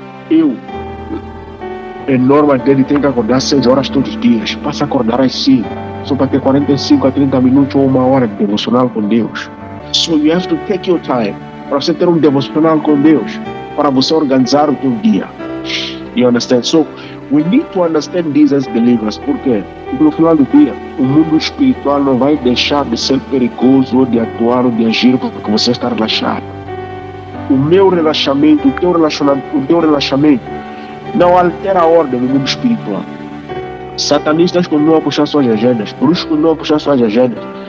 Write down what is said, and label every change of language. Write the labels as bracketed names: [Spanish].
[Portuguese] Eu, em norma dele, tenho que acordar 6 horas todos os dias, passa a acordar às 5, só para ter 45 a 30 minutos ou 1 hora de devocional com Deus. [English] So you have to take your time [Portuguese] para você ter um devocional com Deus, para você organizar o teu dia. [English] You understand? So, we need to understand this as believers. [Portuguese] Por quê? Porque no final do dia, o mundo espiritual não vai deixar de ser perigoso, ou de atuar, ou de agir, porque você está relaxado. O meu relaxamento, o teu relaxamento, não altera a ordem do mundo espiritual. Satanistas continuam a puxar suas agendas, bruxos continuam a puxar suas agendas.